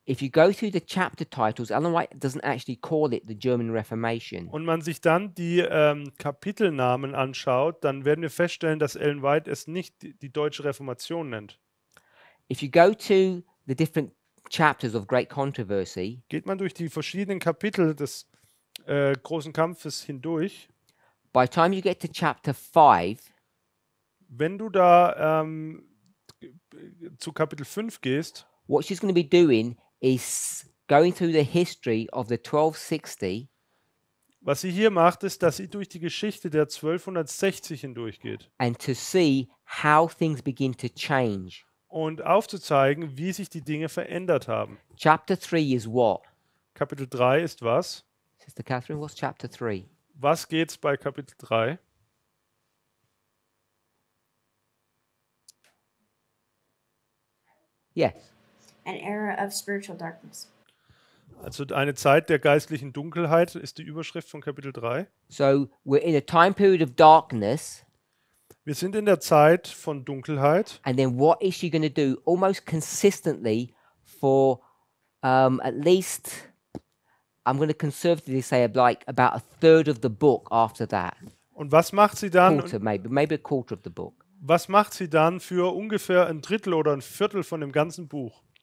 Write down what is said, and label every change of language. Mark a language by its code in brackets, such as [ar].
[en] If you go through the chapter titles, Ellen White doesn't actually call it the German Reformation. [de] und man sich dann die Kapitelnamen anschaut, dann werden wir feststellen, dass Ellen White es nicht die deutsche Reformation nennt. [en] If you go to the different chapters of Great Controversy, [de] Geht man durch die verschiedenen Kapitel des großen Kampfes hindurch, [en] by the time you get to chapter 5, [de] wenn du da zu Kapitel 5 gehst, [en] what she's going to be doing is going through the history of the 1260 [de] was sie hier macht, ist, dass sie durch die Geschichte der 1260 hindurchgeht [en] and to see how things begin to change. [de] und aufzuzeigen, wie sich die Dinge verändert haben. [en] Chapter 3 is what? [de] Kapitel 3 ist was? [en] Sister Catherine, what's chapter 3? [de] Was geht's bei Kapitel 3? [en] Yes. An era of spiritual darkness. [de] Also eine Zeit der geistlichen Dunkelheit ist die Überschrift von Kapitel 3. [en] So we're in a time period of darkness, [de] Wir sind in der Zeit von Dunkelheit. [en] and then what is she going to do almost consistently for at least, I'm going to conservatively say, like about a third of the book after that. [de] Und was macht sie dann? [en] Quarter, maybe a quarter of the book. [de] Was macht sie dann für ungefähr ein Drittel oder ein Viertel von dem ganzen Buch?